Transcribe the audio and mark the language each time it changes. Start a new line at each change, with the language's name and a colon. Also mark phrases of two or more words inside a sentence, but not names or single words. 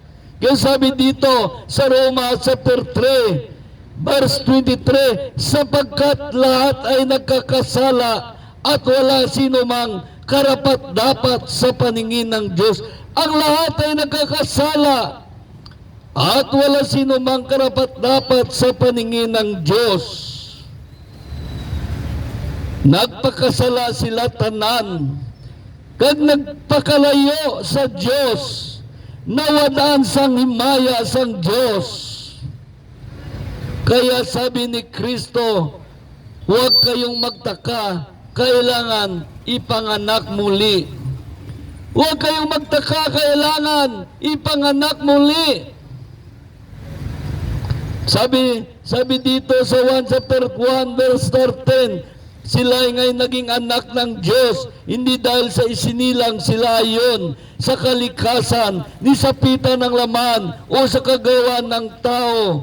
Filipino: Kaya sabi dito sa Roma chapter 3, verse 23, sapagkat lahat ay nagkakasala at wala sino mang karapat-dapat sa paningin ng Diyos. ang lahat ay nagkakasala at wala sino mang karapat-dapat sa paningin ng Diyos.
Hiligaynon: Nagpakasala sila tanan, kag nagpakalayo sa Diyos, nawadaan sang himaya sang Diyos.
Filipino: Kaya sabi ni Kristo, huwag kayong magtaka, kailangan ipanganak muli. Huwag kayong magtaka, kailangan ipanganak muli. Sabi dito sa 1 chapter 1 verse 13, sila ay ngayon naging anak ng Diyos, hindi dahil sa isinilang sila ayon sa kalikasan, ni sa pita ng laman o sa kagawa ng tao.